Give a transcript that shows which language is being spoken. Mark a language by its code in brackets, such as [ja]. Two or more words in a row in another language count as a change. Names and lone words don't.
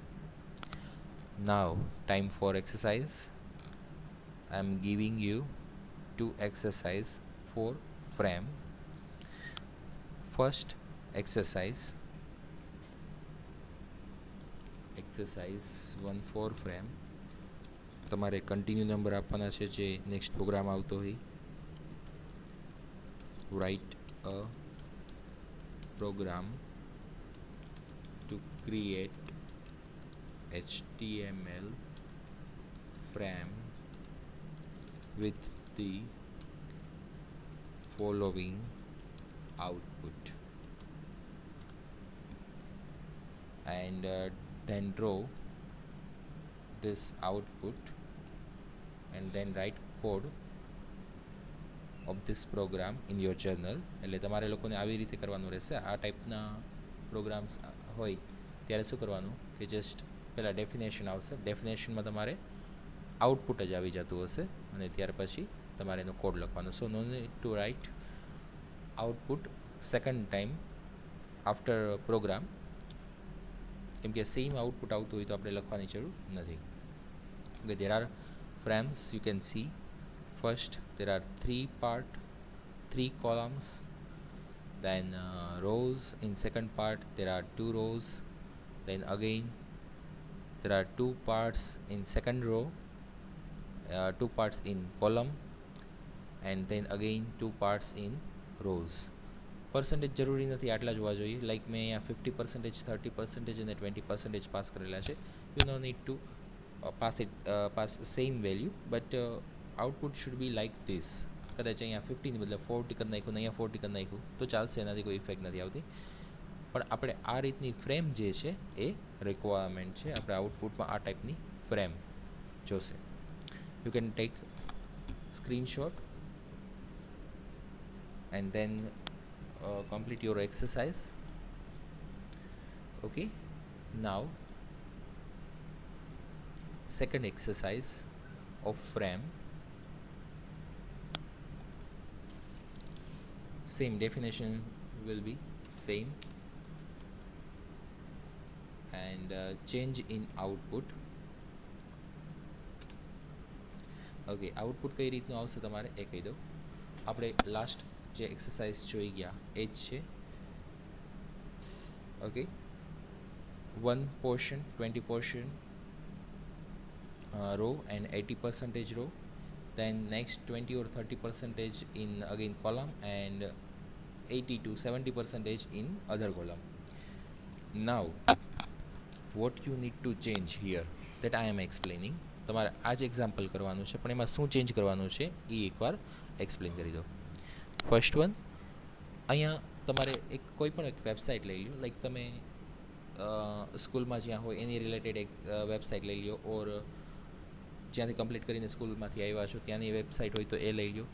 [en] Now time for exercise. I am giving you two exercise for frame. First exercise 1 for frame. [gu] તમારે કન્ટિન્યુ નંબર આપવાના છે જે નેક્સ્ટ પ્રોગ્રામ આવતો હોય. [en] Write a program to create HTML frame with the following output, and then draw this output and then write code of this program in your journal. [gu] એટલે તમારે લોકોને આવી રીતે કરવાનું રહેશે. આ ટાઈપના પ્રોગ્રામ્સ હોય ત્યારે શું કરવાનું કે જસ્ટ પહેલાં ડેફિનેશન આવશે, ડેફિનેશનમાં તમારે આઉટપુટ જ આવી જતું હશે અને ત્યાર પછી તમારે એનો કોડ લખવાનો. [en] so no need to write output second time after program, [gu] કેમ કે [en] same output [gu] આવતું હોય તો આપણે લખવાની જરૂર નથી. [en] Okay, there are frames you can see. First there are three columns, then rows. In second part there are 2 rows, then again there are 2 parts in second row, 2 parts in column, and then again 2 parts in rows. [gu] પર્સન્ટેજ જરૂરી નથી આટલા જોવા જોઈએ. લાઈક મેં અહીંયા 50%, 30% અને 20% પાસ કરેલા છે. [en] you no need to pass same value, but output should be like this. [gu] કદાચ અહીંયા 50ની બદલે 40 કરી નાખ્યું ને અહીંયા 40 કરી નાખ્યું તો ચાલશે, એનાથી કોઈ ઇફેક્ટ નથી આવતી. પણ આપણે આ રીતની ફ્રેમ જે છે એ રિક્વાયરમેન્ટ છે. આપણે આઉટપુટમાં આ ટાઈપની ફ્રેમ જોશે. [en] you can take screenshot and then complete your exercise. Okay, now second exercise of frame. Same definition will be same, and change in output. [gu] Okay, output કઈ રીતનું આવશે તમારે એ કહી દો. આપણે લાસ્ટ જે એક્સરસાઇઝ જોઈ ગયા એ જ છે. [en] okay, 1 portion 20% row and 80% row, then next 20 or 30% in again column, and 80 to 70% in other column. Now what you need to change here, that I am explaining. [gu] તમારે આ જ એક્ઝામ્પલ કરવાનું છે, પણ એમાં શું ચેન્જ કરવાનું છે એ એકવાર એક્સપ્લેન કરી દો. ફર્સ્ટ વન, અહીંયા તમારે કોઈ પણ એક વેબસાઇટ લઈ લો. લાઈક તમે સ્કૂલમાં જ્યાં હોય એની રિલેટેડ એક વેબસાઇટ લઈ લો, ઓર જ્યાંથી કમ્પ્લીટ કરીને સ્કૂલમાંથી આવ્યા છો ત્યાંની વેબસાઇટ હોય તો એ લઈ લો.